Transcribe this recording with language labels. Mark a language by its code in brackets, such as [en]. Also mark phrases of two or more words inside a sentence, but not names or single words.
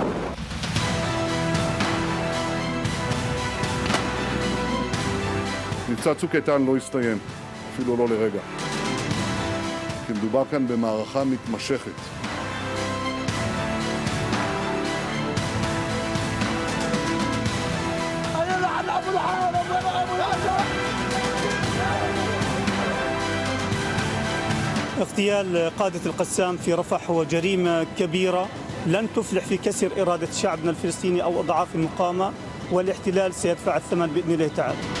[fr] Nous [he] מבצע צוק איתן לא הסתיים, אפילו לא לרגע. כי מדובר כאן במערכה מתמשכת. [ar] اغتيال قادة القسام في رفح هو جريمة كبيرة لن تفلح في كسر إرادة شعبنا الفلسطيني أو أضعاف المقاومة والاحتلال سيدفع الثمن بإذن الله تعالى.